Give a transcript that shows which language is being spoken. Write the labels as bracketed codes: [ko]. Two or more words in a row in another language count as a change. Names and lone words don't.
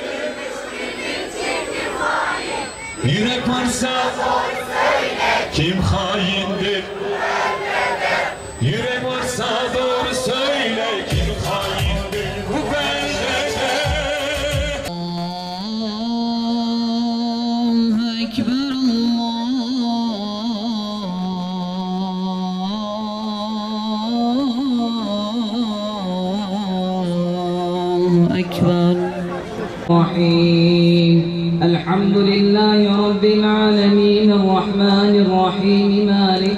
[tr] Yürek varsa doğru söyle. Kim haindir? Yürek varsa doğru söyle. Kim haindir bu beldede? [ar] أكبر الله أكبر. الرحيم الحمد لله رب العالمين الرحمن الرحيم مالك